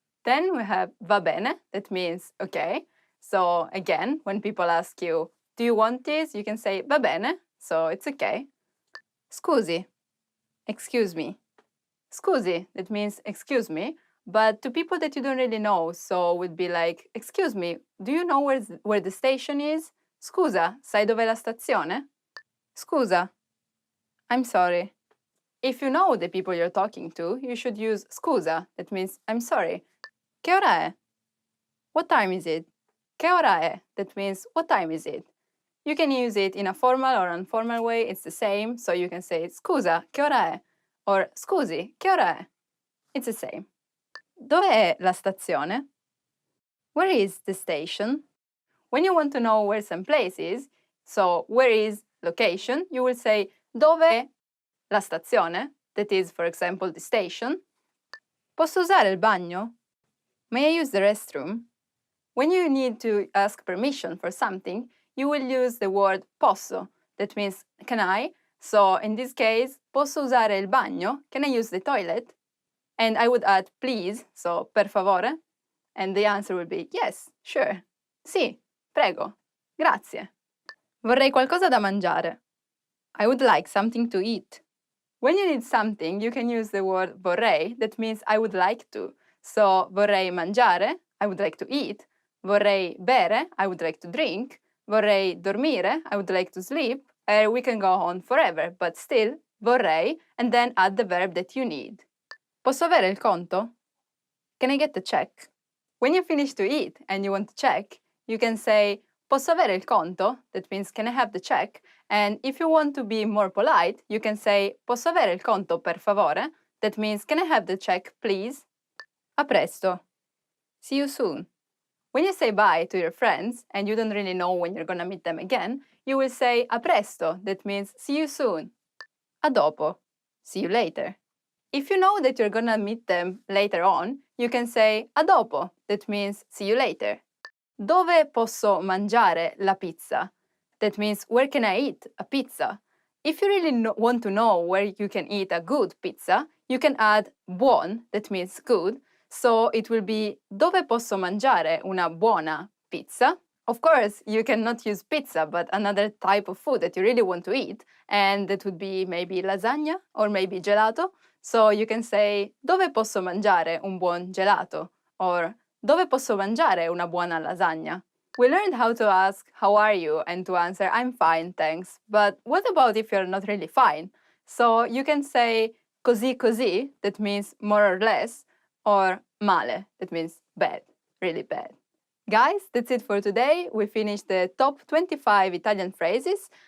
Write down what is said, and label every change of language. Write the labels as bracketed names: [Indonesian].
[English] Then we have [Italian] va bene, [English] that means okay. So again, when people ask you, do you want this? You can say [Italian] va bene, [English] so it's okay. Scusi. Excuse me. Scusi, that means excuse me. But to people that you don't really know, so would be like, excuse me, do you know where the station is? [Italian] Scusa, sai dov'è la stazione? [English] Scusa. I'm sorry. If you know the people you're talking to, you should use scusa, that means I'm sorry. [Italian] Che ora è? [English] What time is it? Che ora è? That means what time is it? You can use it in a formal or informal way, it's the same, so you can say [Italian] scusa, che ora è? Or scusi, che ora è? [English] It's the same. [Italian] Dove è la stazione? [English] Where is the station? When you want to know where some place is, so where is location, you will say [Italian] dove è la stazione, [English] that is, for example, the station. [Italian] Posso usare il bagno? [English] May I use the restroom? When you need to ask permission for something, you will use the word posso, that means can I? So in this case, [Italian] posso usare il bagno? [English] Can I use the toilet? And I would add please, so [Italian] per favore, [English] and the answer would be yes, sure, [Italian] sì, prego, grazie. Vorrei qualcosa da mangiare. [English] I would like something to eat. When you need something, you can use the word vorrei, that means I would like to. So [Italian] vorrei mangiare, [English] I would like to eat. [Italian] Vorrei bere, [English] I would like to drink. [Italian] Vorrei dormire, [English] I would like to sleep. We can go on forever, but still, vorrei, and then add the verb that you need. [Italian] Posso avere il conto? [English] Can I get the check? When you finish to eat and you want to check, you can say [Italian] posso avere il conto? [English] That means can I have the check? And if you want to be more polite, you can say [Italian] posso avere il conto per favore? [English] That means can I have the check, please? [Italian] A presto. [English] See you soon. When you say bye to your friends and you don't really know when you're gonna meet them again, you will say [Italian] a presto. [English] That means see you soon. [Italian] A dopo. [English] See you later. If you know that you're gonna meet them later on, you can say [Italian] a dopo, [English] that means see you later. [Italian] Dove posso mangiare la pizza? [English] That means where can I eat a pizza? If you really want to know where you can eat a good pizza, you can add buon, that means good. So it will be [Italian] dove posso mangiare una buona pizza? [English] Of course, you cannot use pizza, but another type of food that you really want to eat, and that would be maybe lasagna or maybe gelato. So you can say, [Italian] dove posso mangiare un buon gelato? Or, dove posso mangiare una buona lasagna? [English] We learned how to ask, how are you? And to answer, I'm fine, thanks. But what about if you're not really fine? So you can say, [Italian] così così, [English] that means more or less, or male, that means bad, really bad. Guys, that's it for today. We finished the top 25 Italian phrases.